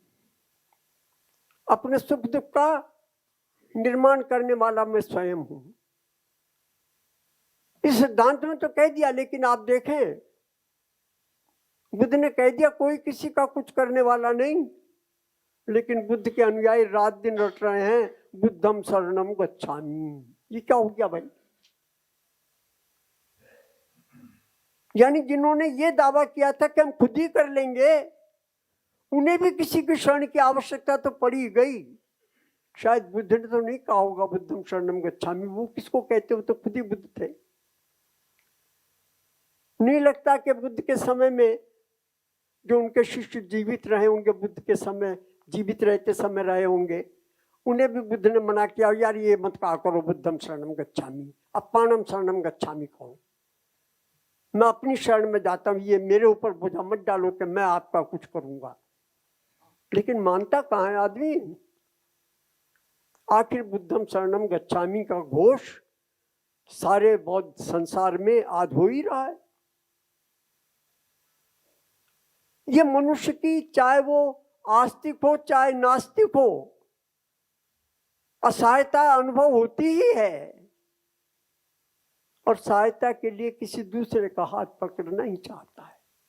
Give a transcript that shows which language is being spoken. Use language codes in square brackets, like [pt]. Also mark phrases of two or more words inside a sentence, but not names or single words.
[hi] अपने सुख दुख का निर्माण करने वाला मैं स्वयं हूं। इस सिद्धांत में तो कह दिया, लेकिन आप देखें बुद्ध ने कह दिया कोई किसी का कुछ करने वाला नहीं, लेकिन बुद्ध के अनुयायी रात दिन रट रहे हैं [pi] बुद्धम शरणम गच्छामि। [hi] ये क्या हो गया भाई? यानी जिन्होंने ये दावा किया था कि हम खुद ही कर लेंगे, उन्हें भी किसी की शरण की आवश्यकता तो पड़ी गई। शायद बुद्ध ने तो नहीं कहा होगा [pi] बुद्धम शरणम गच्छामि, [hi] वो किसको कहते, हो तो खुद ही बुद्ध थे। नहीं लगता कि बुद्ध के समय में जो उनके शिष्य जीवित रहे होंगे, बुद्ध के समय जीवित रहते समय रहे होंगे, उन्हें भी बुद्ध ने मना किया यार ये मत कहा करो [pi] बुद्धम शरणम गच्छामि, अप्पानम शरणम गच्छामि [hi] कहो। मैं अपनी शरण में जाता हूं, ये मेरे ऊपर बोझा मत डालो कि मैं आपका कुछ करूंगा। लेकिन मानता कहाँ है आदमी? आखिर [pi] बुद्धम शरणम गच्छामि [hi] का घोष सारे बौद्ध संसार में आज हो ही रहा है। ये मनुष्य की, चाहे वो आस्तिक हो चाहे नास्तिक हो, असहायता अनुभव होती ही है, और सहायता के लिए किसी दूसरे का हाथ पकड़ना ही चाहता है।